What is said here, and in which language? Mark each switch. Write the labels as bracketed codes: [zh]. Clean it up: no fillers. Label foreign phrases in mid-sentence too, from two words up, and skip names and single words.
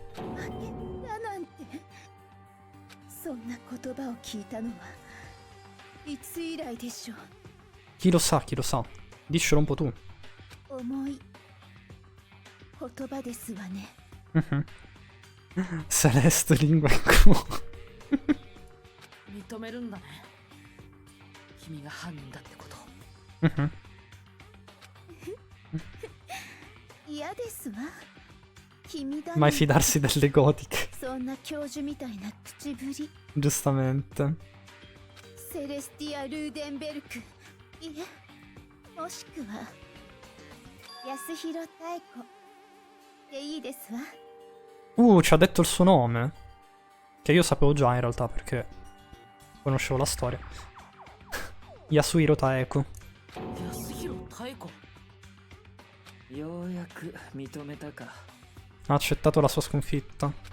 [it] Chi lo sa, chi lo sa. Diccelo un po' tu. Celeste lingua in culo. [ja] 認めるんだね。君が犯人だってこと。嫌ですわ。君だね。 [it] Mai fidarsi delle gotiche. [ja] そんな教授みたいな口ぶり。 [it] Giustamente. [ja] セレスティア・ルーデンベルク。いえ、もしくは安弘妙子でいいですわ。 [it] Ci ha detto il suo nome. Che io sapevo già in realtà perché conoscevo la storia. Yasuhiro Taeko. Yasuhiro Taeko. Ha accettato la sua sconfitta.